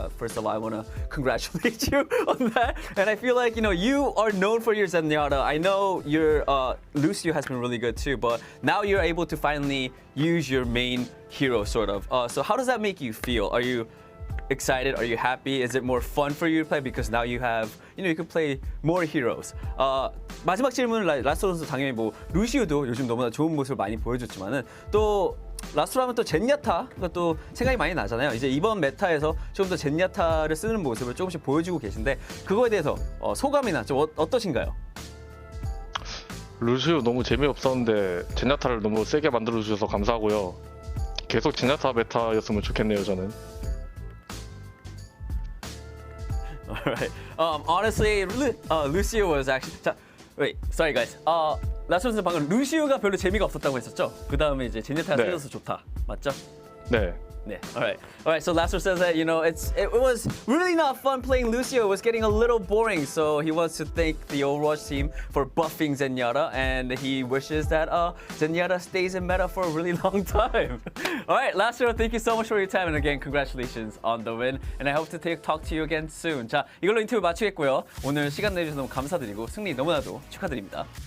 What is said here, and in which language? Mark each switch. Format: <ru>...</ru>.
<en>First of all, I want to congratulate you on that. And I feel like, you know, you are known for your Zenyatta. I know your Lucio has been really good too, but now you're able to finally use your main hero, sort of. So how does that make you feel? Are you excited? Are you happy? Is it more fun for you to play because now you have, you know, you can play more heroes?</en> <ko>마지막 질문은 라스트로 선수 당연히 뭐 루시우도 요즘 너무나 좋은 모습을 많이 보여줬지만은 또 라스트로 하면 또 젠야타가 또 생각이 많이 나잖아요. 이제 이번 메타에서 조금 더 젠야타를 쓰는 모습을 조금씩 보여주고 계신데 그거에 대해서 소감이나 좀 어떠신가요? 루시우 너무 재미없었는데 젠야타를 너무 세게 만들어주셔서 감사하고요. 계속 젠야타 메타였으면 좋겠네요, 저는.</ko> <en>Alright. Honestly, Lucio was actually. Wait, sorry guys.</en> <ko>라스트 선수 방금 루시우가 별로 재미가 없었다고 했었죠? 그 다음에 이제 제네타가 세져서 좋다, 맞죠? 네.</ko> <en>Yeah. All right. So Lastro says that, you know, it was really not fun playing Lucio. It was getting a little boring. So he wants to thank the Overwatch team for buffing Zenyatta, and he wishes that Zenyatta stays in meta for a really long time. All right, Lastro, thank you so much for your time, and again, congratulations on the win. And I hope to talk to you again soon.</en> <ko>자, 이걸로 인터뷰 마치겠고요. 오늘 시간 내주셔서 너무 감사드리고 승리 너무나도 축하드립니다.</ko>